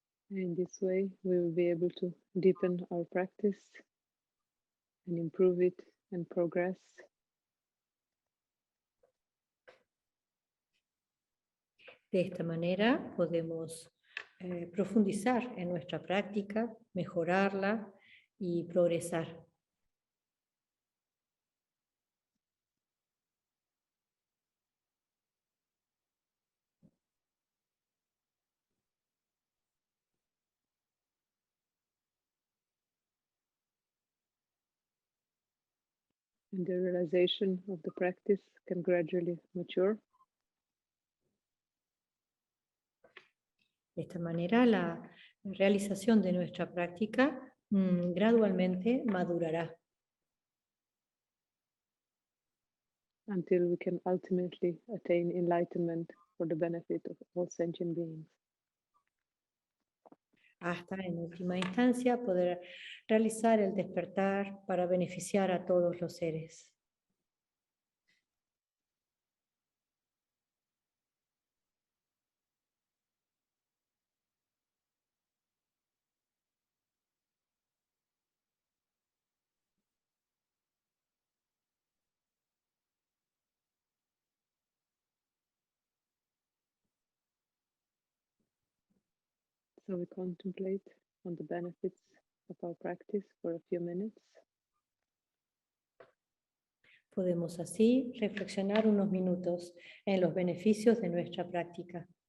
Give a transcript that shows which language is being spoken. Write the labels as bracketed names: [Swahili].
[English] In this way, we will be able to deepen our practice and improve it and progress. [Spanish] De esta manera podemos profundizar en nuestra práctica, mejorarla y progresar. [English] And the realization of the practice can gradually mature. [Spanish] De esta manera, la realización de nuestra práctica gradualmente madurará [English] Until we can ultimately attain enlightenment for the benefit of all sentient beings. [Spanish] hasta, en última instancia, poder realizar el despertar para beneficiar a todos los seres. [English] So we contemplate on the benefits of our practice for a few minutes. [Spanish] Podemos así reflexionar unos minutos en los beneficios de nuestra práctica.